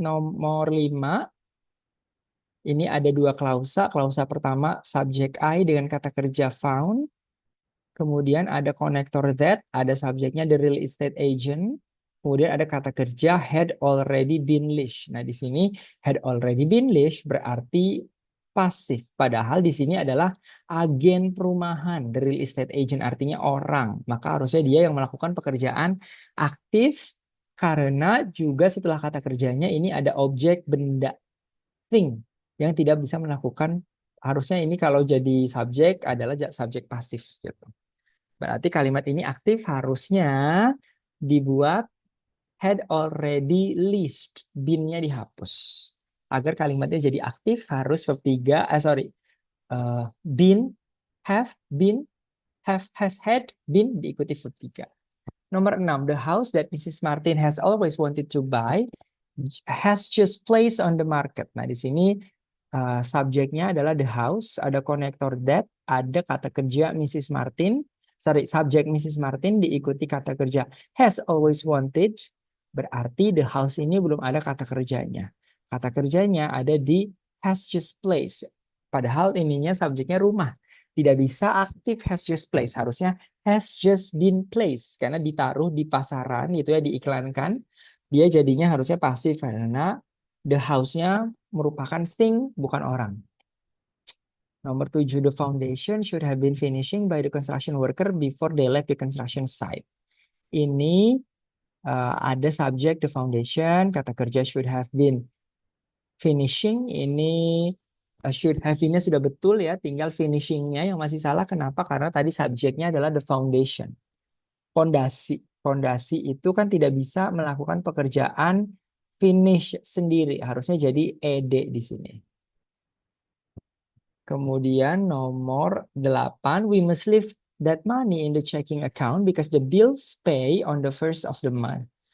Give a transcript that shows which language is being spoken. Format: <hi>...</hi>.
<id>Nomor 5 ini ada 2 klausa. Klausa pertama subjek I dengan kata kerja found. Kemudian ada connector that, ada subjeknya</id> <en>the real estate agent.</en> <id>Kemudian ada kata kerja</id> <en>had already been leased.</en> <id>Nah, di sini had already been leased berarti pasif. Padahal di sini adalah agen perumahan,</id> <en>the real estate agent</en> <id>artinya orang. Maka harusnya dia yang melakukan pekerjaan aktif karena juga setelah kata kerjanya ini ada objek benda thing yang tidak bisa melakukan. Harusnya ini kalau jadi subjek adalah subjek pasif gitu. Berarti kalimat ini aktif harusnya dibuat</id> <en>had already leased.</en> <id>Been-nya dihapus. Agar kalimatnya jadi aktif harus verb 3, been, been, has had, been diikuti verb 3. Nomor 6,</id> <en>the house that Mrs. Martin has always wanted to buy has just placed on the market.</en> <id>Nah, di sini subjeknya adalah</id> <en>the house,</en> <id>ada konektor that, ada kata kerja Mrs. Martin, subjek Mrs. Martin diikuti kata kerja</id> <en>has always wanted,</en> <id>berarti</id> <en>the house</en> <id>ini belum ada kata kerjanya. Kata kerjanya ada di</id> <en>has just placed.</en> <id>Padahal ininya subjeknya rumah. Tidak bisa aktif</id> <en>has just placed.</en> <id>Harusnya</id> <en>has just been placed.</en> <id>Karena ditaruh di pasaran, gitu ya, diiklankan. Dia jadinya harusnya pasif karena the house-nya merupakan thing, bukan orang. Nomor 7,</id> <en>the foundation should have been finishing by the construction worker before they left the construction site.</en> <id>Ini ada subjek</id> <en>the foundation,</en> <id>kata kerja</id> <en>should have been finishing.</en> <id>Ini should have been-nya sudah betul ya, tinggal finishing-nya yang masih salah. Kenapa? Karena tadi subjeknya adalah</id> <en>the foundation.</en> <id>Fondasi. Fondasi itu kan tidak bisa melakukan pekerjaan finish sendiri. Harusnya jadi ed di sini. Kemudian nomor 8,</id> <en>we must leave that money in the checking account because the bills pay on the first of the month.</en>